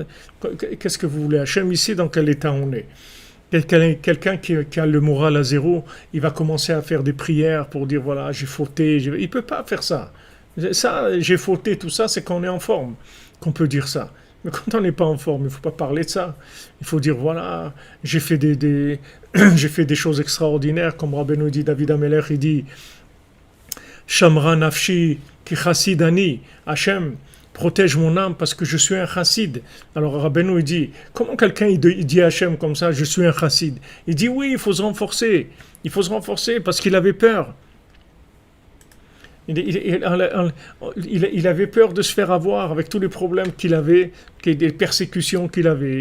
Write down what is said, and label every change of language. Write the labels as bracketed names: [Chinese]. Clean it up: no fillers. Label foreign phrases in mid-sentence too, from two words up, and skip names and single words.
[French] Qu'est-ce que vous voulez? Hachem ici, dans quel état on est? Quelqu'un qui a le moral à zéro, il va commencer à faire des prières pour dire voilà, j'ai fauté. Il peut pas faire ça. Ça, j'ai fauté, tout ça, c'est quand on est en forme qu'on peut dire ça. Mais quand on n'est pas en forme, il ne faut pas parler de ça. Il faut dire voilà, j'ai fait j'ai fait des choses extraordinaires, comme Rabbeinu dit, David Ameler, il dit [Hebrew] שמרה נפשי כי חסיד אני, [French] Hachem, protège mon âme parce que je suis un chassid. Alors Rabbeinu il dit, comment quelqu'un il dit à Hachem comme ça, je suis un chassid? Il dit oui, il faut se renforcer. Il faut se renforcer parce qu'il avait peur. Il avait peur de se faire avoir avec tous les problèmes qu'il avait, des persécutions qu'il avait.